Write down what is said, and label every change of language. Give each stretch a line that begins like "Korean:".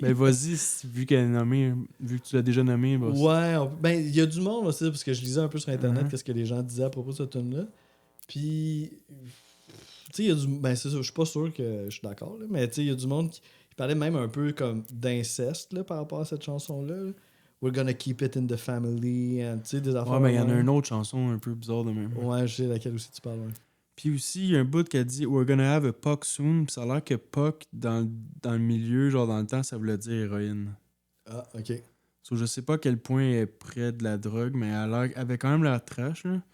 French: Ben, vas-y, vu qu'elle est nommée, vu que tu l'as déjà nommée, bah, Ouais, ben, il y a du monde aussi, parce que je lisais un peu sur Internet Mhm. qu'est-ce que les gens disaient à propos de cette tune là. Puis, tu sais, il y a du. Ben, c'est ça, je suis pas sûr que je suis d'accord, là, mais tu sais, il y a du monde qui parlait même un peu comme d'inceste, là, par rapport à cette chanson-là. Là.
English: We're gonna keep it in the family, and,
French: tu sais, des affaires. Ouais, ben, il y en a même. une autre chanson un peu bizarre de même. Ouais, je sais laquelle aussi tu parles, ouais. Puis aussi, il y a un bout qui a dit
English: We're gonna have a puck soon.
French: Puis ça a l'air que puck, dans le milieu, genre dans le temps, ça voulait dire héroïne. Ah, ok. So, je sais pas à quel point elle est près de la drogue, mais elle avait quand même l'air trash, là.